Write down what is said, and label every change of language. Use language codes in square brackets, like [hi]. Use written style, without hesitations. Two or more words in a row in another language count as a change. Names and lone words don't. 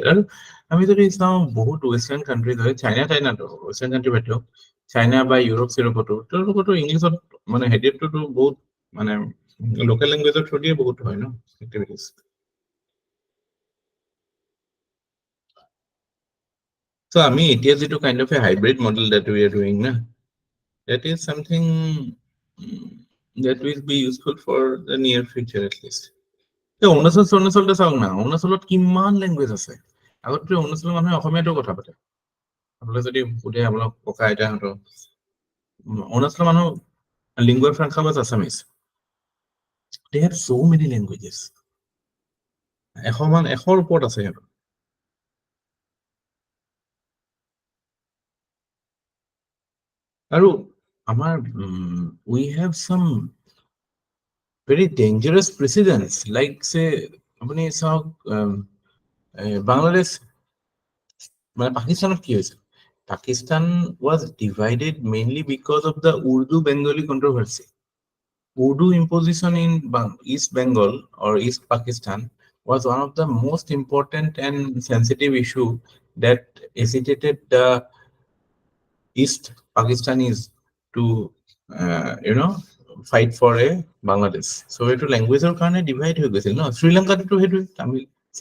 [as] আৰু আমি যদি চাওঁ বহুত [en] western countries [as] হয়, চাইনাটো [en] western country [as] বাদেও, চাইনা বা ইউৰোপ চিউৰোপতো তেওঁলোকতো ইংলিছত মানে হেৰিটোতো বহুত মানে [en] local language [as] থ্ৰু দিয়ে বহুত হয় এক্টিভিটিজ। চ' আমি এতিয়া যিটো [en] kind of a hybrid model that we are doing that is something that will be useful for the near future at least. [as] অৰুণাচলতে চাওক না, অৰুণাচলত কিমান লেংগুৱেজ আছে। আগতে অৰুণাচলৰ মানুহে অসমীয়াটো কথা পাতে, আপোনালোকে যদি সোধে আপোনাক ককা আইতাহঁতৰ, অৰুণাচলৰ মানুহ [en] lingua franca was Assamese. They have so many languages, [as] 100ৰ ওপৰত আছে সিহঁতৰ। আৰু আমাৰ [en] we have some very dangerous precedents, like say [as] আপুনি চাওক বাংলাদেশ মানে পাকিস্তানত কি হৈছে, [en] Pakistan was divided mainly because of the Urdu-Bengali controversy. Urdu imposition in East Bengal or East Pakistan was one of the most important and sensitive issue that agitated the East Pakistanis to fight for a Bangladesh. [as] So এইটো ল্যাঙ্গুৱেজৰ কাৰণে ডিভাইড হৈ গৈছিল Sri Lanka তো সেইটো তামিল